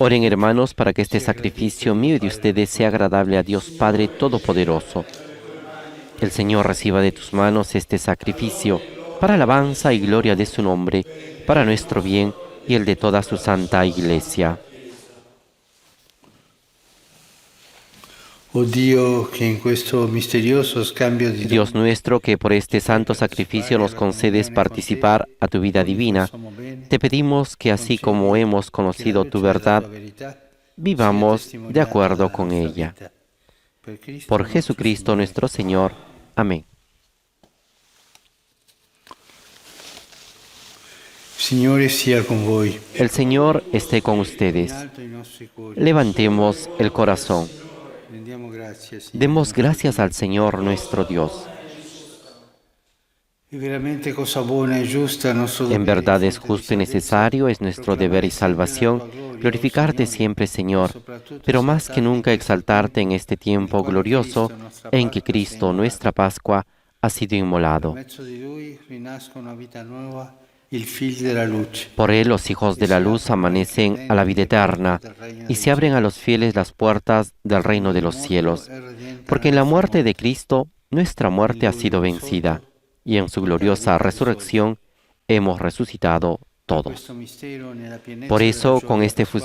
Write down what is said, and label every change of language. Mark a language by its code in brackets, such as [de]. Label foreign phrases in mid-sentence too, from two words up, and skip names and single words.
[es] Oren, hermanos, para que este sacrificio mío y de ustedes sea agradable a Dios Padre Todopoderoso. El Señor reciba de tus manos este sacrificio para alabanza y gloria de su nombre, para nuestro bien y el de toda su santa Iglesia. [it] Oh Dio, che in questo misterioso scambio di [es] Dios nuestro, que por este santo sacrificio nos concedes participar a tu vida divina, te pedimos que así como hemos conocido tu verdad, vivamos de acuerdo con ella. Por Jesucristo nuestro Señor. Amén. [it] Signore sia con voi. [es] El Señor esté con ustedes. [it] In alto i nostri cuori. [es] Levantemos el corazón. [it] Rendiamo grazie, Signore. [es] Demos gracias al Señor nuestro Dios. [it] È veramente cosa buona e giusta nostro [es] En [it] dovere, [es] verdad es [it] fonte di [es] justo y [it] salvezza, [es] necesario, es nuestro deber y salvación, glorificarte siempre, Señor, pero más que nunca exaltarte en este tiempo glorioso en que Cristo, nuestra Pascua, ha sido [it] Per [es] inmolado. [it] mezzo di Lui rinasce una vita nuova, il Figlio della luce. [es] Por él los hijos de la luz amanecen a la vida eterna y se abren a los fieles las puertas del reino de los cielos, porque en la muerte de Cristo nuestra muerte ha sido vencida y en su gloriosa resurrección hemos resucitado todos. [it] Questo mistero nella pienezza [es] Por eso, [it] della [es] con [it] gioia [es] esta [it] pasquale,